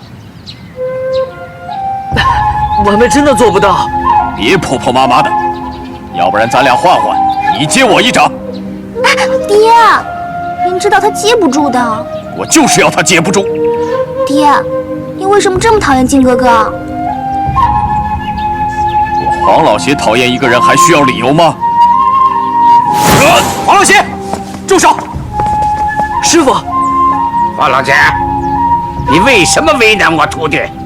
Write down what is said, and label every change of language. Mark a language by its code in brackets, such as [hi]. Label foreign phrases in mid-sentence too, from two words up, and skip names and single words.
[zh] 晚輩真的做不到。別婆婆媽媽的，要不然咱倆換換，你接我一掌。爹，您知道他接不住的。我就是要他接不住。爹，你為什麼這麼討厭靖哥哥？我黃老邪討厭一個人還需要理由嗎？黃老邪，住手！師傅。黄老邪，你為什麼為難我徒弟？